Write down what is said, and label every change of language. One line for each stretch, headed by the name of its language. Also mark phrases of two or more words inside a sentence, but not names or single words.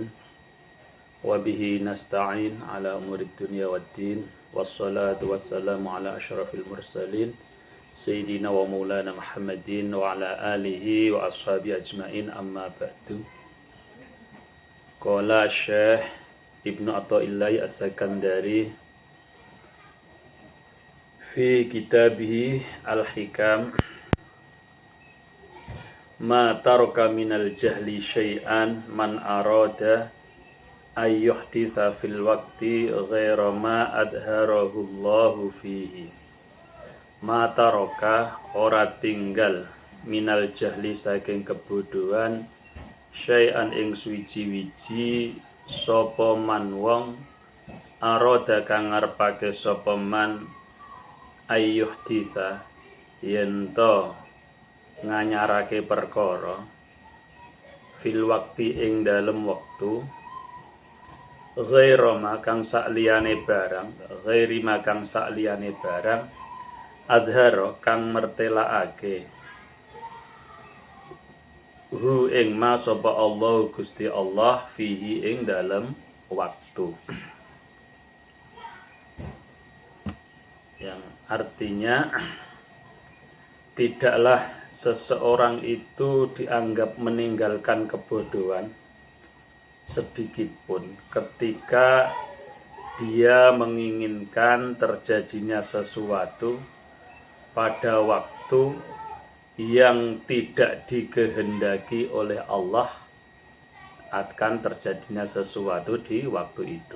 Arabic: وبه نستعين على أمور الدنيا والدين. والصلاة والسلام على أشرف المرسلين سيدنا ومولانا محمد وعلى آله وأصحابه أجمعين، أما بعد. قال الشيخ ابن عطاء الله السكندري في كتابه الحكم، ما ترك من الجهل شيئا من أراد أن يحدث في الوقت غير ما أظهره الله فيه. ما ترك
Javanese: ora tinggal
Arabic: من الجهل
Javanese: saking kebodohan syai'an ing suwiji-wiji sapa man wong arada kang ngarepake sapa man ayyuhditha yento nganyarake perkara
Arabic: في الوقت
Javanese: ing dalem wektu ghaira makang sakliyane barang ghairi makang sakliyane barang adhara kang mertelakake hu ing ma sapa Allah Gusti Allah fihi ing dalem waktu.
Indonesian: Yang artinya tidaklah seseorang itu dianggap meninggalkan kebodohan sedikit pun ketika dia menginginkan terjadinya sesuatu pada waktu yang tidak dikehendaki oleh Allah, akan terjadinya sesuatu di waktu itu.